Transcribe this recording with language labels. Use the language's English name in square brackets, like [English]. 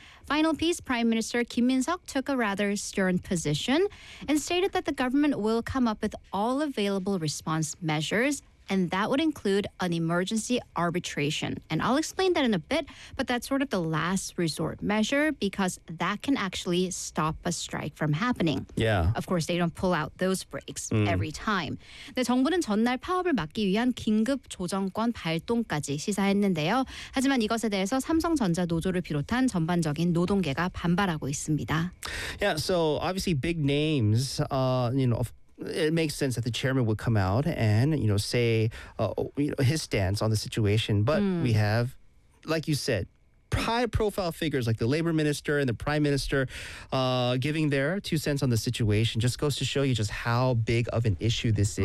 [English] Final piece, Prime Minister Kim Min-seok took a rather stern position and stated that the government will come up with all available response measures, and that would include an emergency arbitration. And I'll explain that in a bit, but that's sort of the last resort measure because that can actually stop a strike from happening. Yeah. Of course, they don't pull out those brakes every time. [Korean] 네, 정부는 전날 파업을 막기 위한 긴급 조정권 발동까지 시사했는데요. 하지만 이것에 대해서 삼성전자 노조를 비롯한 전반적인 노동계가 반발하고 있습니다. [English] Yeah, so obviously big names, you know, it makes sense that the chairman would come out and, you know, say you know, his stance on the situation. But we have, like you said, high-profile figures like the labor minister and the prime minister giving their two cents on the situation just goes to show you just how big of an issue this is.